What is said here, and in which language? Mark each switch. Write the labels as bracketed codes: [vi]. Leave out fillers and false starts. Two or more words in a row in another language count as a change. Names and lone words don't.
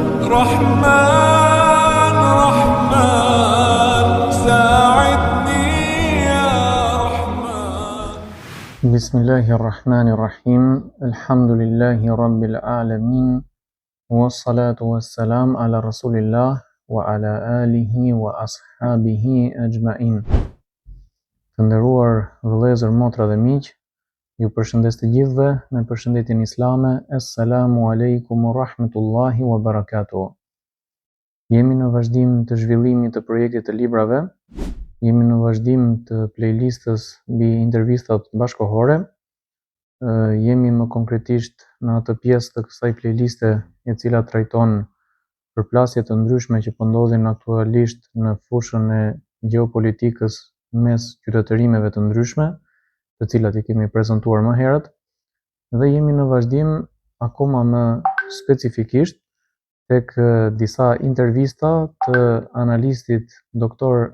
[ar] رحمن رحمن ساعدني يا رحمن. بسم الله الرحمن الرحيم. الحمد لله رب العالمين والصلاة والسلام على رسول الله وعلى آله وأصحابه أجمعين. [sq] Të nderuar vëllezër, motra dhe miq, ju përshëndes të gjithëve me përshëndetjen islame. [ar] السلام عليكم ورحمة الله وبركاته. [sq] Jemi në vazhdim të zhvillimit të projektit të librave. Jemi në vazhdim të playlistës mbi intervistat bashkëkohore. Jemi më konkretisht në atë pjesë të kësaj playliste e cila trajton përplasje të ndryshme që po ndodhin aktualisht në fushën e gjeopolitikës mes qytetërimeve të ndryshme, të cilat i kemi prezantuar më herët, dhe jemi në vazhdim akoma më specifikisht tek disa intervista të analistit Dr.